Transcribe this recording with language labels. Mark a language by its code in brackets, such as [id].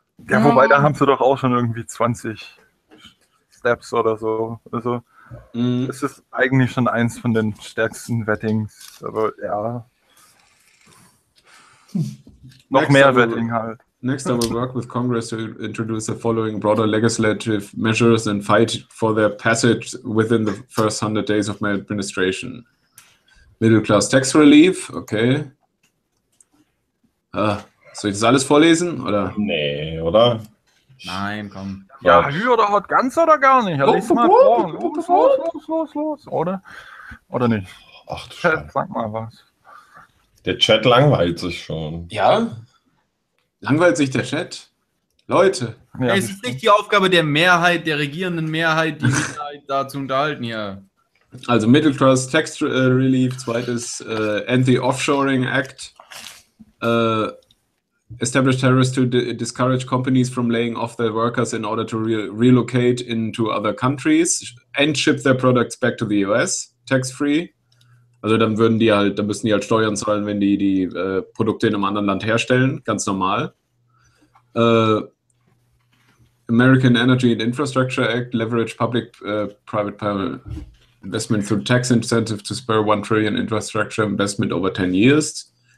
[de] Ja, wobei, da haben sie doch auch schon irgendwie 20 Steps oder so. Also, es ist eigentlich schon eins von den stärksten Vettings, aber ja. noch mehr wird Inhalt. [en] Next, I will work with Congress to introduce the following broader legislative measures and fight for their passage within the first 100 days of my administration. Middle class tax relief, [de] okay. Soll ich das alles vorlesen, oder? Nee, oder? Nein, komm. Ja, hü oder hot, ganz oder gar nicht. Lies mal vor. Los, oder? Oder nicht? Ach du Scheiße. Sag mal was. Der Chat langweilt sich schon. Ja? Langweilt sich der Chat? Leute. Ja, es ist nicht die Aufgabe der Mehrheit, der regierenden Mehrheit, die Minderheit da zu unterhalten hier. Also Middle Class Tax Relief, zweites End the Offshoring Act. [en] Establish tariffs to discourage companies from laying off their workers in order to relocate into other countries and ship their products back to the US, tax-free. [de] Also dann würden die halt, dann müssen die halt Steuern zahlen, wenn die die Produkte in einem anderen Land herstellen, ganz normal. [en] American Energy and Infrastructure Act, leverage public-private investment through tax incentive to spur $1 trillion infrastructure investment over 10 years.